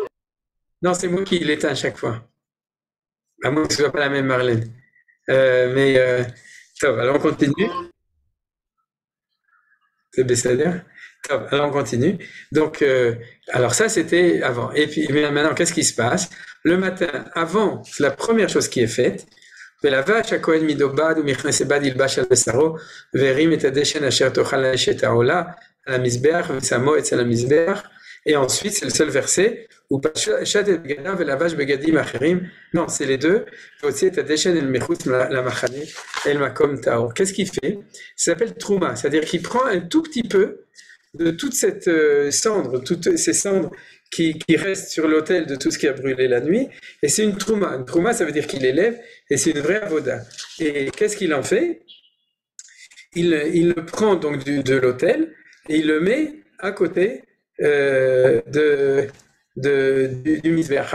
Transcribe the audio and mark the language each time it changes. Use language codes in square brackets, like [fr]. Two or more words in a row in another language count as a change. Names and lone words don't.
[fr] Non, c'est moi qui l'éteins à chaque fois. À moins que ce ne soit pas la même Marlène. Top, alors on continue. C'est Bessader. Top, alors on continue. Donc, alors ça c'était avant. Et puis maintenant, qu'est-ce qui se passe? Le matin, avant, c'est la première chose qui est faite. [he] ולבש הכהן מדובד ומכנס בד ילבש על בשרו והרים את הדשן אשר תאכל האש את העולה על המזבח ושמו אצל המזבח. [fr] Et ensuite, c'est le seul verset où [he] פשט את בגדיו ולבש בגדים אחרים. [fr] Non, c'est les deux. [he] והוציא את הדשן אל מחוץ למחנה אל מקום טהור. [fr] Qu'est-ce qu'il fait? Ça s'appelle trouma, c'est-à-dire qu'il prend un tout petit peu de toute cette cendre, toutes ces cendres qui reste sur l'autel de tout ce qui a brûlé la nuit, et c'est une trouma. Une trouma, ça veut dire qu'il élève, et c'est une vraie avoda. Et qu'est-ce qu'il en fait? Il le prend donc de l'autel, et il le met à côté du misbéach.